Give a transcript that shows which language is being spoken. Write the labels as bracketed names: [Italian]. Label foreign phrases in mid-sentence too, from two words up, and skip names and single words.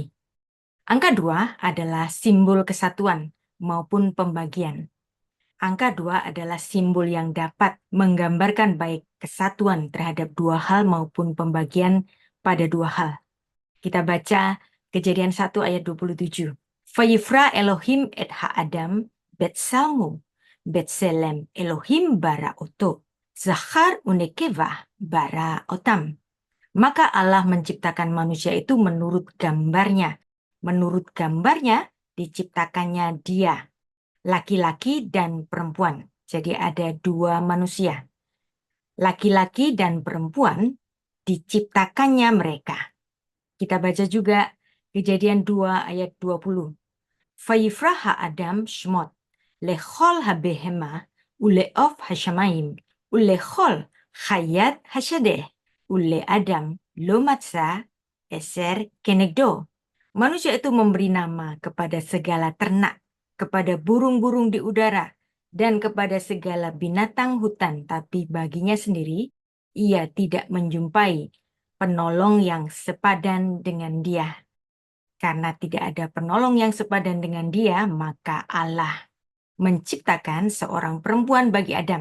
[Indonesian] Angka 2 adalah simbol kesatuan maupun pembagian. Angka 2 adalah simbol yang dapat menggambarkan baik kesatuan terhadap dua hal maupun pembagian pada dua hal. Kita baca Kejadian 1 ayat 27. [Hebrew] ויברא אלהים את האדם בצלמו בצלם אלהים ברא אתו זכר ונקבה ברא אתם. [Indonesian] Maka Allah menciptakan manusia itu menurut gambarnya. Menurut gambarnya diciptakannya dia, laki-laki dan perempuan. Jadi ada dua manusia. Laki-laki dan perempuan diciptakannya mereka. Kita baca juga Kejadian 2 ayat 20. [Hebrew] ויקרא האדם שמות לכל הבהמה ולעוף השמים ולכל חית השדה ולאדם לא מצא עזר כנגדו. [Indonesian] Manusia itu memberi nama kepada segala ternak, kepada burung-burung di udara, dan kepada segala binatang hutan, tapi baginya sendiri ia tidak menjumpai penolong yang sepadan dengan dia. Karena tidak ada penolong yang sepadan dengan dia, maka Allah menciptakan seorang perempuan bagi Adam.